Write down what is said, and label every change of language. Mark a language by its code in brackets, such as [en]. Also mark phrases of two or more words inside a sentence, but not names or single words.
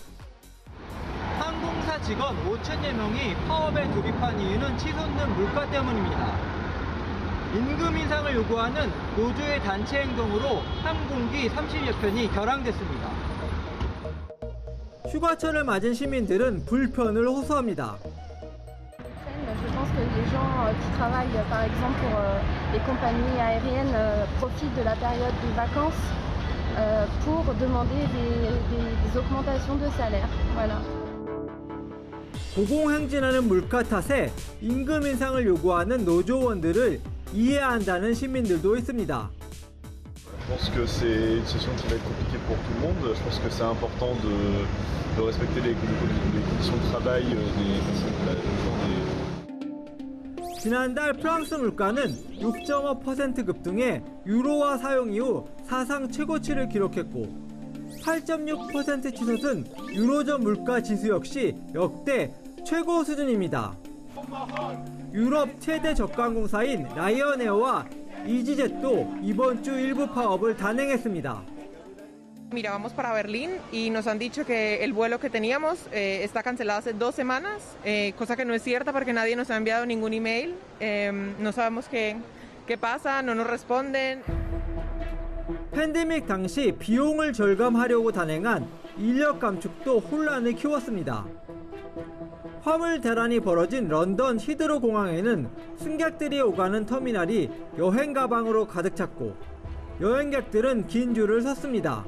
[ko] 항공사 직원 5천여 명이 파업에 돌입한 이유는 치솟는 물가 때문입니다. 임금 인상을 요구하는 노조의 단체 행동으로 항공기 30여 편이 결항됐습니다. 휴가철을 맞은 시민들은 불편을 호소합니다. [fr] Je pense que les gens qui travaillent par exemple pour les compagnies aériennes profitent de la période des vacances pour demander des augmentations de salaire. Voilà. [ko] 고공행진하는 물가 탓에 임금 인상을 요구하는 노조원들을 이해한다는 시민들도 있습니다. [fr] Je pense que c'est une situation qui va être compliquée pour tout le monde. Je pense que c'est important de respecter les conditions de travail des personnes. [ko] 지난달 프랑스 물가는 6.5% 급등해 유로화 사용 이후 사상 최고치를 기록했고 8.6% 치솟은 유로존 물가 지수 역시 역대 최고 수준입니다. 유럽 최대 저가항공사인 라이언에어와 이지젯도 이번 주 일부 파업을 단행했습니다. [es] Mira, vamos para Berlín y nos han dicho que el vuelo que teníamos está cancelado hace 2 semanas, cosa que no es cierta porque nadie nos ha enviado ningún email. No sabemos qué pasa, no nos responden. [ko] 팬데믹 당시 비용을 절감하려고 단행한 인력 감축도 혼란을 키웠습니다. 화물 대란이 벌어진 런던 히드로 공항에는 승객들이 오가는 터미널이 여행 가방으로 가득 찼고 여행객들은 긴 줄을 섰습니다.